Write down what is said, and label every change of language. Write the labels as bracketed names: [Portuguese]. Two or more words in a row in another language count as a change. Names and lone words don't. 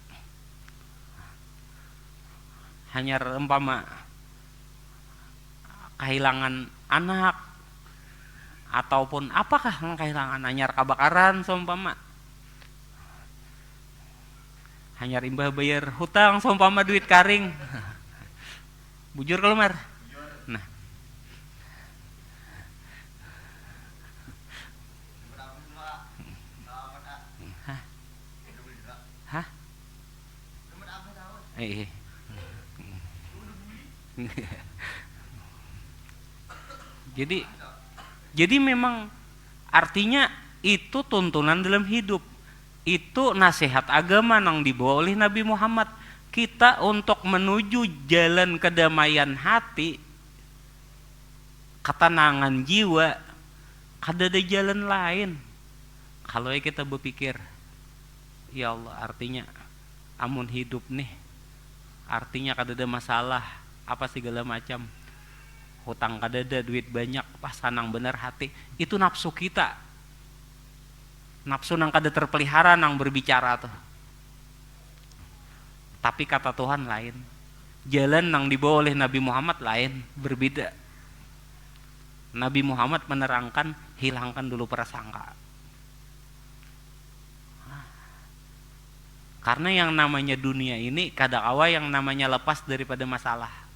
[Banjar] Hanyar umpama kehilangan anak ataupun apakah yang kehilangan, hanyar kebakaran seumpama, hanyar imbah bayar hutang seumpama duit karing. Bujur kalau mar. Nah. Hah? [Indonesian] Jadi memang artinya itu tuntunan dalam hidup. Itu nasihat agama yang dibawa oleh Nabi Muhammad. Kita untuk menuju jalan kedamaian hati, ketenangan jiwa, [Banjar] kada ada [Indonesian] jalan lain. Kalau kita berpikir, [Arabic] ya Allah, [Banjar] artinya amun hidup nih, artinya kada ada masalah apa segala macam, hutang kada ada, duit banyak, pas sanang bener hati, itu nafsu kita, nafsu nang kada terpelihara nang berbicara tuh. [Indonesian] Tapi kata Tuhan lain, jalan yang dibawa oleh Nabi Muhammad lain, berbeda. Nabi Muhammad menerangkan, hilangkan dulu prasangka. Karena yang namanya dunia ini kadang-kala yang namanya lepas daripada masalah.